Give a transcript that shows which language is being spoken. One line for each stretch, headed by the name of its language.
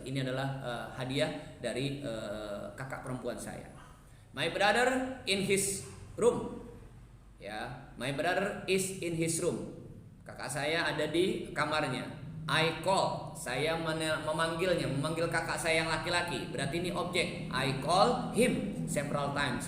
Indonesian: Ini adalah hadiah dari kakak perempuan saya.
English: My brother in his room. Ya, my brother is in his room.
Indonesian: Kakak saya ada di kamarnya.
English: I call,
Indonesian: saya memanggilnya, memanggil kakak saya yang laki-laki. Berarti ini objek.
English: I call him several times.